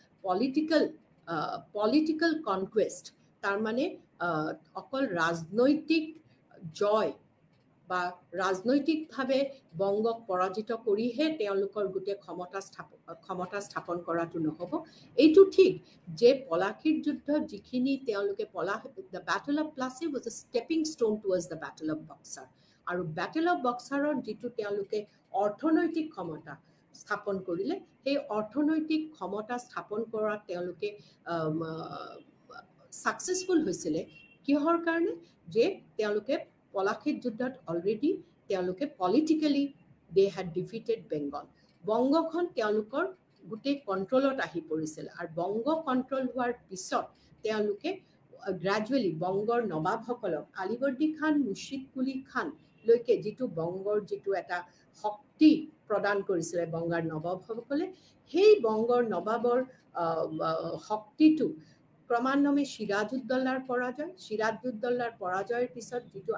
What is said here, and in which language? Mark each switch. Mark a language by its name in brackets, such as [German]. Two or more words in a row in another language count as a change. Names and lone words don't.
[English] political conquest [Assamese] তাৰমানে অকল ৰাজনৈতিক জয় বা ৰাজনৈতিকভাৱে বংগক পৰাজিত কৰিহে তেওঁলোকৰ গোটেই ক্ষমতা স্থাপন কৰাটো নহ'ব এইটো ঠিক যে পলাশীৰ যুদ্ধত যিখিনি তেওঁলোকে [English] the battle of Plassey was a stepping stone towards the battle of Buxar [Assamese] আৰু [English] battle of Buxar [Assamese] যিটো তেওঁলোকে অৰ্থনৈতিক ক্ষমতা স্থাপন কৰিলে সেই অৰ্থনৈতিক ক্ষমতা স্থাপন কৰাত তেওঁলোকে ছাকচেছফুল হৈছিলে কিহৰ কাৰণে যে তেওঁলোকে পলাশীৰ যুদ্ধত অলৰেডি তেওঁলোকে [English] politically they had defeated Bengal [Assamese] বংগখন তেওঁলোকৰ গোটেই কণ্ট্ৰলত আহি পৰিছিল আৰু বংগ কণ্ট্ৰল হোৱাৰ পিছত তেওঁলোকে গ্ৰাজুৱেলি বংগৰ নবাবসকলক আলিবৰ্দী খান মুৰ্ছিদ কুলি খান লৈকে যিটো বংগৰ যিটো এটা শক্তি প্ৰদান কৰিছিলে বংগাৰ নবাবসকলে সেই বংগৰ নবাবৰ শক্তিটো ক্ৰমান্বয়ে সিৰাজউদ্দৌলাৰ পৰাজয়ৰ পিছত যিটো